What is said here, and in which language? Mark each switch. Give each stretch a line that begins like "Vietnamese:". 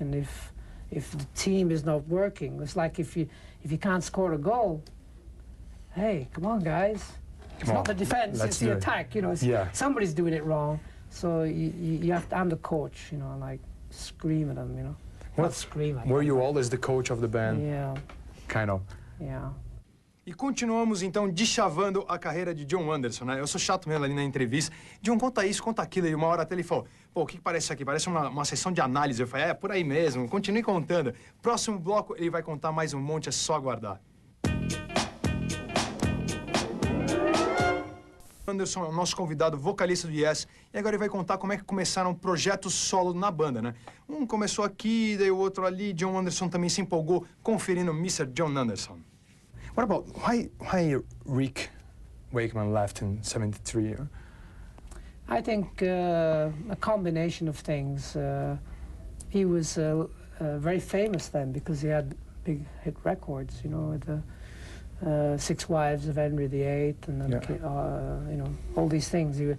English: And if the team is not working, it's like if you can't score a goal, hey, come on, guys. It's not the defense, it's the attack, you know. Somebody's doing it wrong. So you have to, I'm the coach, you know, like scream at them, you know. Not scream at them. Were you always the coach of the band? Yeah. Kind of. Yeah.
Portuguese: E continuamos, então, deschavando a carreira de John Anderson, né? Eu sou chato mesmo ali na entrevista. John, conta isso, conta aquilo. E uma hora até ele falou, pô, o que parece isso aqui? Parece uma sessão de análise. Eu falei, por aí mesmo. Continue contando. Próximo bloco, ele vai contar mais um monte, é só aguardar. Anderson é o nosso convidado, vocalista do Yes, e agora ele vai contar como é que começaram projetos solo na banda, né? Um começou aqui, daí o outro ali. John Anderson também se empolgou conferindo Mr. John Anderson.
English: What about why Rick Wakeman left in '73? I think a combination of things. He was very famous then because he had big hit records, you know, with the 6 Wives of Henry VIII, and then you know, all these things.